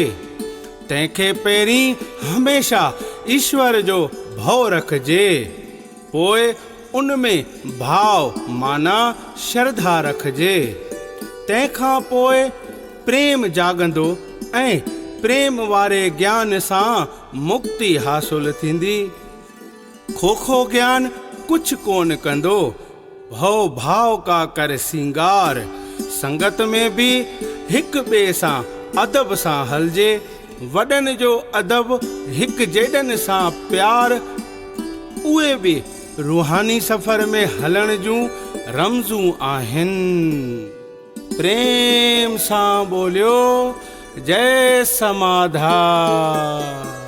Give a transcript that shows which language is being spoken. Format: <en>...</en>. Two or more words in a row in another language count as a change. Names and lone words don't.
<sd>तंहिंखे पहिरीं हमेशा ईश्वर जो भव रखिजे, पोइ उनमें भाव माना श्रद्धा रखिजे। तंहिंखां पोइ प्रेम जागंदो ऐं प्रेम वारे ज्ञान सां मुक्ति हासिल थींदी। खोखो ज्ञान कुछ कोन कंदो।</sd> <hi>भव भाव का कर सिंगार।</hi> <sd>संगत में भी हिक ॿिए सां अदब सां हलजे। वॾनि जो अदब, हिक जेॾनि सां प्यार, उहे बि रूहानी सफ़र में हलण जूं रमज़ूं आहिनि। प्रेम सां बोलियो जय समाधान।</sd>